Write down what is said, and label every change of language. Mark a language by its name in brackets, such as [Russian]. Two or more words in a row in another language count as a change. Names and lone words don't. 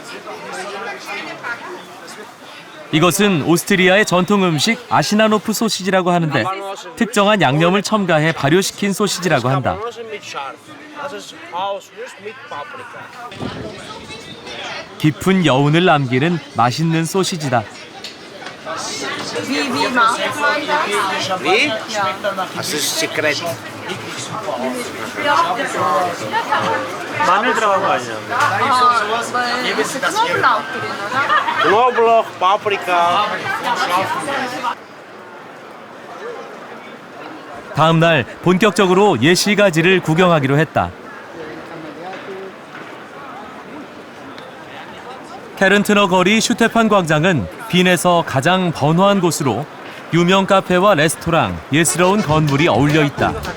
[Korean] 이것은 오스트리아의 전통 음식 아시나노프 소시지라고 하는데 특정한 양념을 첨가해 발효시킨 소시지라고 한다. 깊은 여운을 남기는 맛있는 소시지다. [German] Wie macht man das? Wie? Ja. Das ist Sekret. [Korean] 마늘 들어간 거 아니야? [German] Weil es ist Knoblauch drin, oder? Knoblauch, Paprika. [Korean] 다음 날 본격적으로 예시가지를 구경하기로 했다. 케른트너 거리 슈테판 광장은 빈에서 가장 번화한 곳으로 유명 카페와 레스토랑, 예스러운 건물이 어울려 있다.